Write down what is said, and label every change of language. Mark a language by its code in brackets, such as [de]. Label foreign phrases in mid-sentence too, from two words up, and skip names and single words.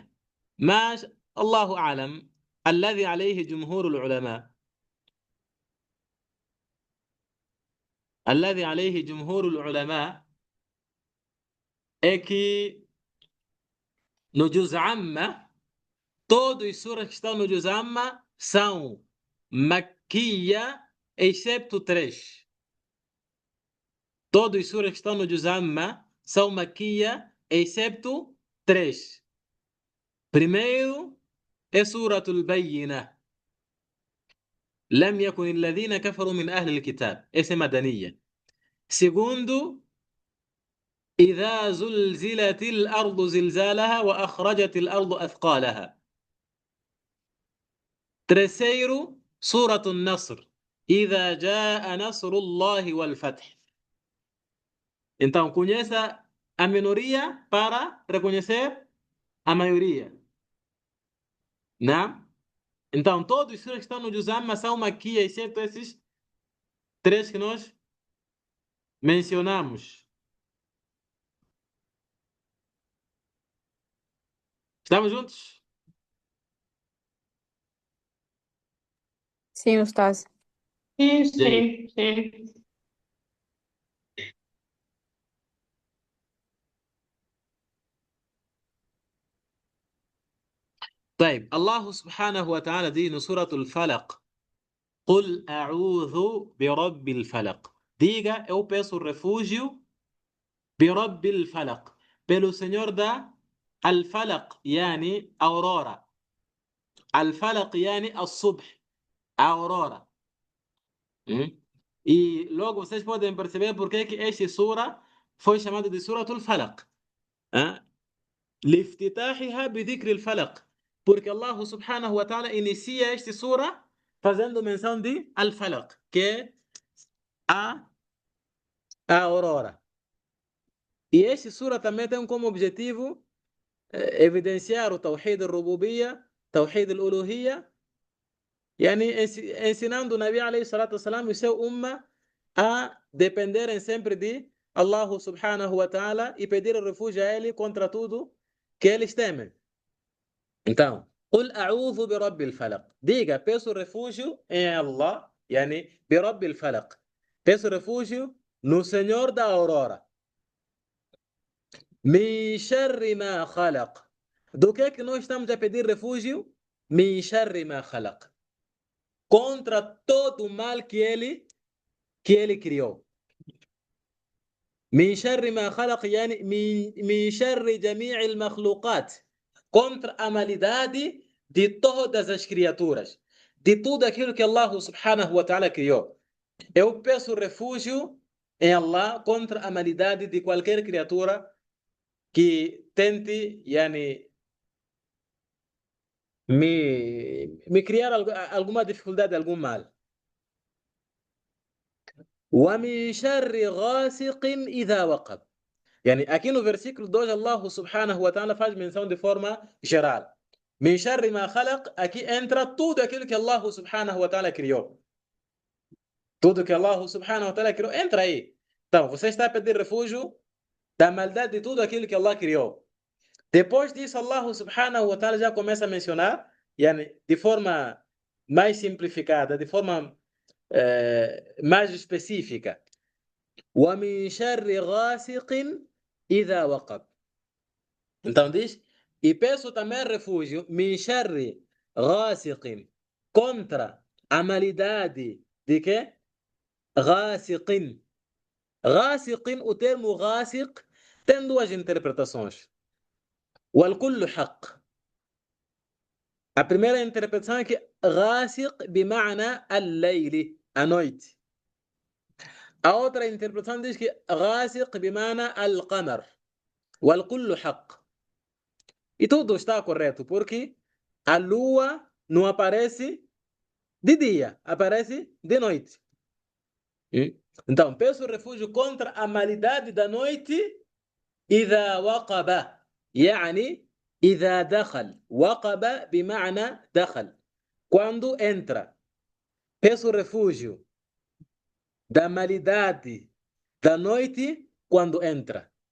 [pt] Mas, [ar] الله أعلم, الذي عليه جمهور العلماء الذي عليه جمهور العلماء [pt] é que no Juz Amma, todos os suras que estão no Juz Amma são maquia, excepto 3. Todos os suras que estão no Juz Amma são maquia, excepto 3. Primeiro é Suratul Bayyinah. [ar] لم يكن الذين كفروا من أهل الكتاب. [pt] essa é madaniyya. Segundo, [ar] إذا زلزلت الأرض زلزالها وأخرجت الأرض أثقالها. [pt] Terceiro, سورة النصر. [ar] إذا جاء نصر الله والفتح. [pt] Então, conheça a minoria para reconhecer a maioria. Não? Então, todos os suras que estão no Juz Amma são maquia, exceto esses 3 que nós mencionamos. Estamos juntos? Sim, Ustaz. Sim, [ar] جيد. [pt] sim, sim. [ar] طيب الله سبحانه وتعالى دين سورة الفلق قل أعوذ برب الفلق. [pt] Diga, eu peço refúgio [ar] برب الفلق, [pt] pelo Senhor da الفلق, يعني aurora. [ar] الفلق يعني الصبح, [pt] a aurora. E logo vocês podem perceber por que esta sura foi chamada de Suratul Falaq. [ar] لافتتاحها بذكر الفلق. [pt] Porque Allah [ar] سبحانه وتعالى [pt] inicia esta sura fazendo menção de Al-Falaq, que é a aurora. E esta sura também tem como objetivo evidenciar o [ar] توحيد الربوبية توحيد الألوهية يعني [pt] ensinando o [ar] النبي عليه الصلاة والسلام [pt] e seu umma a dependerem sempre de Allah [ar] سبحانه وتعالى [pt] e pedir refúgio a ele contra tudo que eles temem. Então, [ar] قل أعوذ برب الفلق. [pt] Diga, peço refúgio em Allah, [ar] يعني برب الفلق. [pt] Peço refúgio no Senhor da aurora. [ar] من شر ما خلق. [pt] Do que nós estamos a pedir refúgio? [ar] من شر ما خلق. [pt] Contra todo o mal que ele criou. [ar] من شر ما خلق يعني من شر جميع المخلوقات [pt] contra a malidade de todas as criaturas, de tudo aquilo que Allah [ar] سبحانه وتعالى [pt] criou. Eu peço refúgio em Allah contra a malidade de qualquer criatura que tente me criar alguma dificuldade, algum mal. [ar] ومن شر غاسق إذا وقب. [pt] يعني aqui no versículo 2 Allah [ar] سبحانه وتعالى [pt] faz menção de forma geral. [ar] من شر ما خلق, [pt] aqui entra tudo aquilo que Allah [ar] سبحانه وتعالى [pt] criou. Tudo que Allah [ar] سبحانه وتعالى [pt] criou, entra aí. Então, você está a pedir refúgio da maldade de tudo aquilo que Allah criou. Depois disso, Allah [ar] سبحانه وتعالى [pt] já começa a mencionar, de forma mais simplificada, de forma mais específica. [ar] وَمِن شَرِّ غَاسِقٍ إِذَا وَقَبَ. [pt] Então diz, e peço também refúgio, [ar] من شر غاسق, [pt] contra a malidade de quê? Ghasiqin. Ghasiqin, o termo ghasiq tem duas interpretações. [ar] والكل حق. [pt] A primeira interpretação é que ghasiq [ar] بمعنى الليل, [pt] a noite. A outra interpretação diz que ghasiq [ar] بمعنى القمر. والكل حق. [pt] E tudo está correto, porque a lua não aparece de dia, aparece de noite. Então, peço refúgio contra a malidade da noite. [ar] إذا وقب يعني إذا دخل. وقب بمعنى دخل. [pt] Quando entra. Peço refúgio da malidade da noite quando entra.